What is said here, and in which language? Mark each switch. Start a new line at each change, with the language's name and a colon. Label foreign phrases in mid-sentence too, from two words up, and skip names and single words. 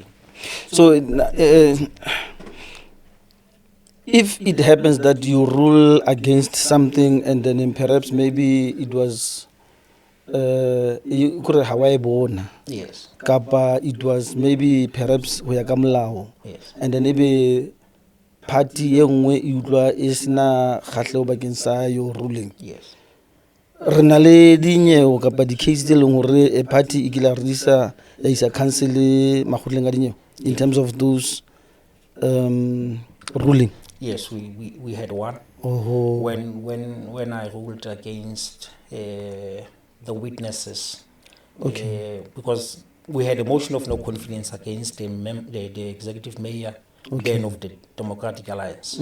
English: So if it happens that you rule against something and then perhaps maybe it was yes,
Southern Sotho: kapa
English: it was maybe perhaps
Southern Sotho: ho ya ka molao,
English: yes, and then maybe party
Southern Sotho: e nngwe e utlwa e sena kgatlhego bakeng sa
English: your ruling, yes,
Southern Sotho: re na le dinyewe kapa di-case tse leng gore a party e kila re isa ya isa council makgotleng a dinyewe
English: in terms of those ruling? yes, we had one. When I ruled against the witnesses, because we had a motion of no confidence against the executive mayor, then of the Democratic Alliance.